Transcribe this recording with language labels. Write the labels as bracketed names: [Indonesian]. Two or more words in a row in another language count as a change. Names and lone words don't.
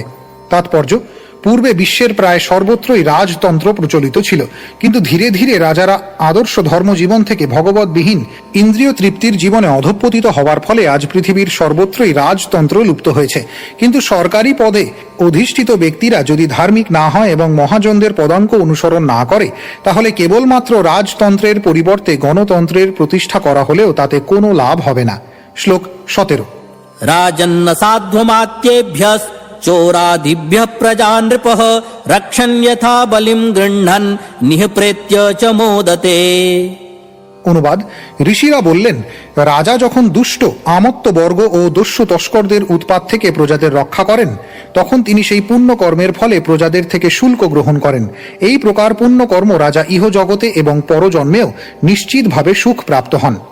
[Bangla] তাৎপর্য: পূর্বে বিশ্বের প্রায় সর্বত্রই রাজতন্ত্র প্রচলিত ছিল, কিন্তু ধীরে ধীরে রাজারা আদর্শ ধর্মজীবন থেকে ভগবৎবিহীন ইন্দ্রিয় তৃপ্তির জীবনে অধঃপতিত হওয়ার ফলে আজ পৃথিবীর সর্বত্রই রাজতন্ত্র লুপ্ত হয়েছে। কিন্তু সরকারি পদে অধিষ্ঠিত ব্যক্তিরা যদি ধার্মিক না হয় এবং মহাজনদের পদাঙ্ক অনুসরণ না করে, তাহলে কেবলমাত্র রাজতন্ত্রের পরিবর্তে গণতন্ত্রের প্রতিষ্ঠা করা হলেও তাতে কোনো লাভ হবে না। শ্লোক 17। [Sanskrit] राजन्न साध्वमात्येभ्यः चोरादिभ्यः प्रजा नृपः रक्षन् यथा बलिं गृह्णन् निःप्रेत्य च मोदते। [Bangla] অনুবাদ: ঋষিরা বললেন, রাজা যখন দুষ্ট আমত্তবর্গ ও দস্যু তস্করদের উৎপাত থেকে প্রজাদের রক্ষা করেন, তখন তিনি সেই পুণ্য কর্মের ফলে প্রজাদের থেকে শুল্ক গ্রহণ করেন। এই প্রকার পুণ্যকর্ম রাজা ইহজগতে এবং পরজন্মেও নিশ্চিতভাবে সুখ প্রাপ্ত হন।